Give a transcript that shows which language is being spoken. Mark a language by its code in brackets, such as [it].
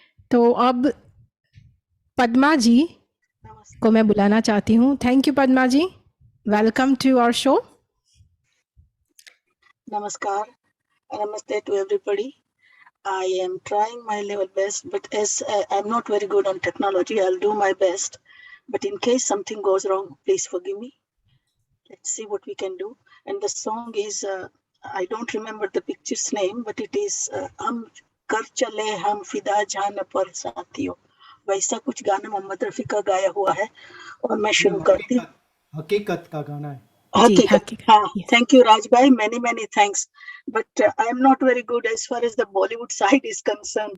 [hi] तो अब पद्मा जी को मैं बुलाना चाहती हूँ। [en] Thank you Padma ji, welcome to our show. Namaskar. Namaste to everybody. I am trying my level best, but as I'm not very good on technology, I'll do my best. But in case something goes wrong, please forgive me. Let's see what we can do. And the song is, I don't remember the picture's name, but it is Hum Kar Chale Hum Fida Jaan Par Saathiyo. [hi] वैसा कुछ गाना मोहम्मद रफी का गाया हुआ है और मैं शुरू करती हूँ। हकीकत का गाना है। [en] Hakikat. Thank you, Rajbhai. Many thanks. But I am not very good as far as the Bollywood side is concerned.